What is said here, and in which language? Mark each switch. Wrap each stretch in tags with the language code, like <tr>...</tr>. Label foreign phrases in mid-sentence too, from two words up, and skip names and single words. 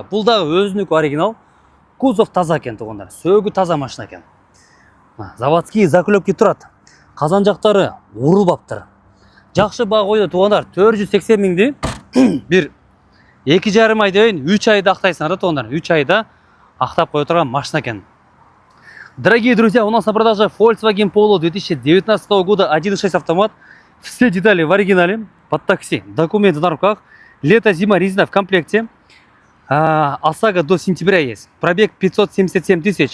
<ky>Бул дагы өзүнүкү оригинал. Кузов таза екен туғандар. Сөөгү таза машина екен.</ky> <ru>Заводский заклепки</ru> <ky>турат. Казан жактары урулбаптыр. Жакшы баа койду туғандар. 480 000ди бир 2,5 айдан 3 айда актайсыңар да туғандар. 3 айда актап кое турган машина екен.</ky> <ru>Дорогие друзья, у нас на продаже Volkswagen Polo 2019 года 1.6 автомат. Все детали в оригинале. Под такси. Документы на руках. Лето-зима резина в комплекте. ОСАГО до сентября есть. Пробег 577 000.</ru>